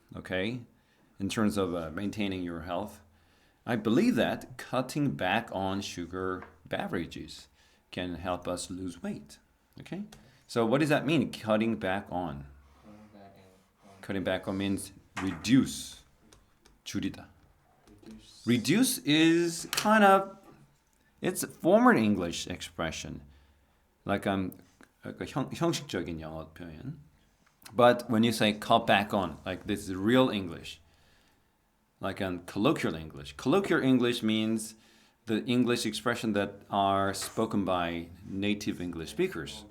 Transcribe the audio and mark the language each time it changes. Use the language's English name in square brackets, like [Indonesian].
[English] Okay, in terms of maintaining your health. I believe that cutting back on sugar beverages can help us lose weight. Okay? So what does that mean? Cutting back on. Cutting back on means reduce. [Korean] 줄이다. [English] Reduce is kind of it's a formal English expression. [Korean] Like 형식적인 영어 표현. [English] But when you say cut back on, like this is real English. Like colloquial English. Colloquial English means the English expression that are spoken by native English speakers.